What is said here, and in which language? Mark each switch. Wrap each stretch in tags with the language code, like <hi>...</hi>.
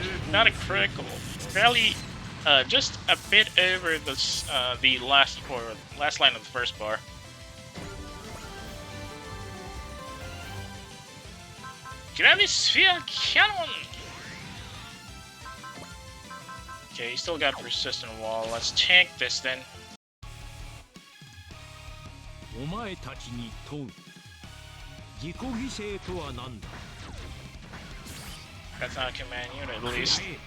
<en>Not a critical. Barely, just a bit over the last line of the first bar. Sphere Cannon! Okay, he still got persistent wall. Let's tank this then.</en> <ja>お前たちに問う自己犠牲とは何だ</ja> <en>That's not a command unit, at least.</en>